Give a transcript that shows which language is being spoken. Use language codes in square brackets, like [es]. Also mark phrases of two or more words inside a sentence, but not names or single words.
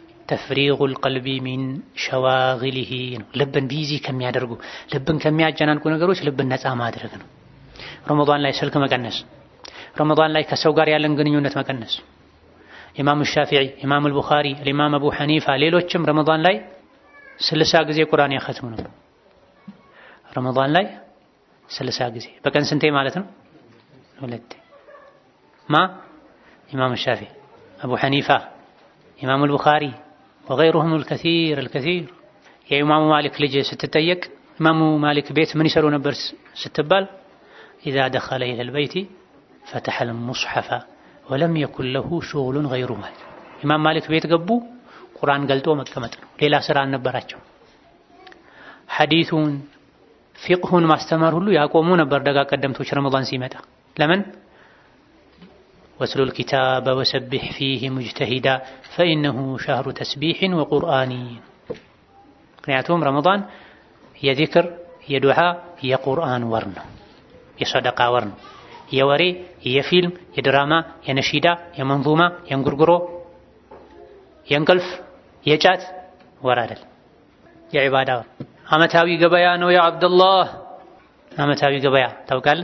[ar] تفريغ القلب من شواغله [am] ነው። ልብን ቢዚ ከሚያደርጉ ልብን ከሚያጨናንቁ ነገሮች ልብን ነፃ ማድረግ ነው። ረመዳን ላይ ስልክ መቀነስ፣ ረመዳን ላይ ከሰው ጋር ያለን ግንኙነት መቀነስ። ኢማም ሻፊዒ፣ ኢማም አልቡኻሪ፣ ኢማም አቡ ሐኒፋ ሌሎችም ረመዳን ላይ 60 ጊዜ ቁርአን ያختሙ ነበር። ረመዳን ላይ 60 ጊዜ በቀን ስንቴ ማለት ነው? ሁለቴ። ኢማም ሻፊዒ፣ አቡ ሐኒፋ፣ ኢማም አልቡኻሪ [ar] وغيرهم الكثير [am] የኢማሙ ማሊክ ልጅ ስትጠየቅ ኢማሙ ማሊክ ቤት ምን ይሰሩ ነበር ስትባል [ar] إذا دخل إلى البيت فتح المصحف ولم يكن له شغل غيره [am] ኢማም ማሊክ ቤት ገቡ ቁርአን ገልጦ መቀመጥ ነው። ሌላ ስራ አልነበራቸው። ሐዲሱን ፊቅሁን ማስተማር ሁሉ ያቆሙ ነበር ደጋ ቀደምቶች ረመዳን ሲመጣ። ለምን? [ar] واتل الكتاب وسبح فيه مجتهدا فإنه شهر تسبيح وقرآن [am] ምክንያቱም ረመዳን የዚክር የዱዓ የቁርአን ወር ነው፣ የሰደቃ ወር ነው። የወሬ የፊልም የድራማ የነሺዳ የመንዙማ የእንጉርጉሮ የእንቅልፍ የጫት ወር አይደል፣ የዒባዳ ወር። ዓመታዊ ገበያ ነው ያ አብደላህ። ዓመታዊ ገበያ ታውቃለህ?